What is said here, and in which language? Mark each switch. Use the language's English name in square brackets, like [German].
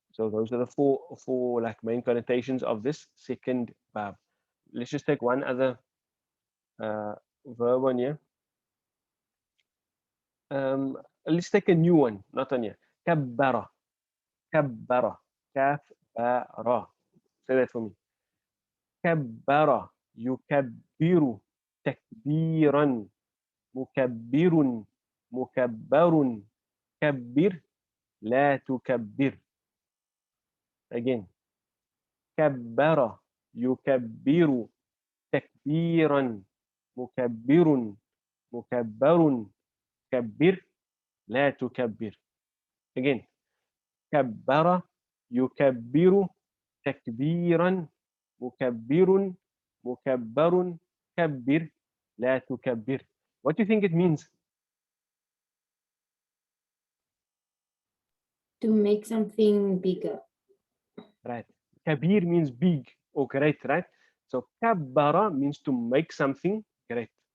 [English] So those are the four like main connotations of this second bab. Let's just take one other verb on here. Let's take a new one, not on here. Kabbara, kabbara, kaf, ba, say that for me. [Arabic] كبر يكبر تكبيرا مكبر مكبر كبر لا تكبر. Again, كبر يكبر تكبيرا مكبر مكبر كبر لا تكبر. Again, كبر يكبر تكبيرا مكبر مكبر كبر لا تكبر. [English] What do you think it means? To make something bigger. Right. Kabir means big or great, right? So kabbara means to make something great.